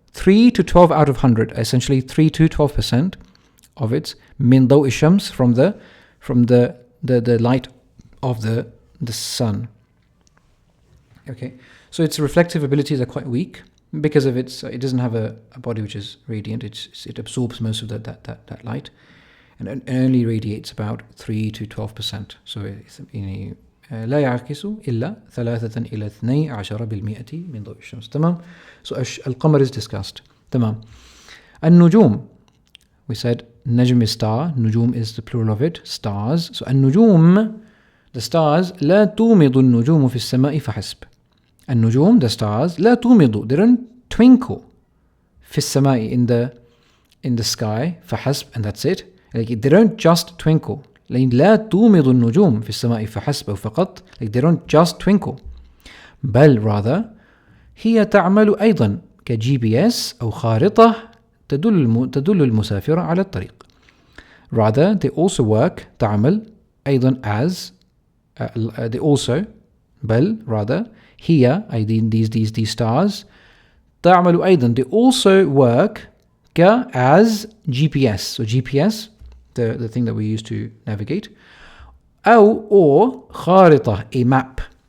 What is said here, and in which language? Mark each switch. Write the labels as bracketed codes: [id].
[en] 3 to 12 out of 100. Essentially 3 to 12% of its [ar] من ضوء الشمس, [en] from the light of the sun. Okay, so its reflective abilities are quite weak because of it doesn't have a body which is radiant. It absorbs most of that light, and only radiates about 3 to 12%. [ar] So لا يعكس إلا 3 إلى 12% من ضوء الشمس. تمام. [en] So القمر is discussed. [ar] تمام. [en] النجوم, we said najm is star, nujum is the plural of it, stars. [ar] So النجوم, [en] the stars, [ar] لا تومض النجوم في السماء فحسب. [en] النجوم, the stars, [ar] لا تومض, [en] they don't twinkle [ar] في السماء, [en] in the sky, فحسب, and that's it. Like, they don't just twinkle. [ar] لأن لا تومض النجوم في السماء فحسب أو فقط. [en] Like, they don't just twinkle. [ar] بل rather هي تعمل أيضا كGPS أو خارطة تدل المسافر على الطريق. [en] Rather, they also work, تعمل, أيضا as, they also, بل rather, هي, these stars, [ar] تعمل أيضا, [en] they also work as GPS. So GPS, the thing that we use to navigate, or خارطة, a map.